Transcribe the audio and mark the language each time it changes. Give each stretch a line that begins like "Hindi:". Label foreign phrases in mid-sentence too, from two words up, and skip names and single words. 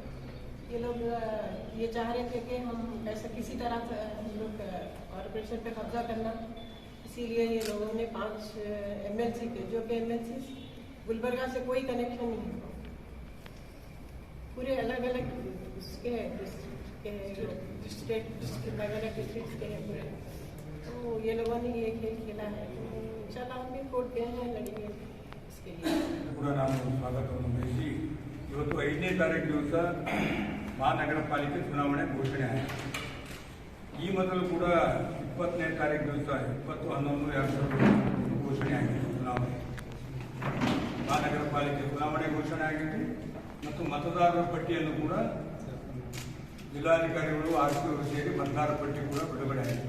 Hindi: ये लोग ये चाह रहे थे कि हम ऐसा किसी तरह से हम लोग कॉर्पोरेशन पे कब्जा करना, इसीलिए ये लोगों ने 5 MLC के, जो कि MLC गुलबर्गा से कोई कनेक्शन नहीं है, पूरे अलग अलग उसके डिस्ट्रिक्ट अलग अलग डिस्ट्रिक्ट के हैं पूरे। तो ये लोगों ने ये खेल खेला है, इंशाल्लाह हम भी कोर्ट गए हैं, लड़ेंगे इसके लिए।
Kannada: ಕೂಡ ನಾನು ಸ್ವಾಗತವನ್ನು ಬಯಸಿ ಇವತ್ತು 5ನೇ ತಾರೀಕು ದಿವಸ ಮಹಾನಗರ ಪಾಲಿಕೆ ಚುನಾವಣೆ ಘೋಷಣೆ ಆಯಿತು. ಈ ಮೊದಲು ಕೂಡ 20ನೇ ತಾರೀಕು ದಿವಸ 20/11/2020 ಘೋಷಣೆ ಆಗಿದೆ. ಚುನಾವಣೆ ಮಹಾನಗರ ಪಾಲಿಕೆ ಚುನಾವಣೆ ಘೋಷಣೆ ಆಗಿತ್ತು ಮತ್ತು ಮತದಾರರ ಪಟ್ಟಿಯನ್ನು ಕೂಡ ಜಿಲ್ಲಾಧಿಕಾರಿಗಳು ಆರ್ಟಿಒರು ಸೇರಿ ಮತದಾರರ ಪಟ್ಟಿ ಕೂಡ ಬಿಡುಗಡೆ ಆಯಿತು.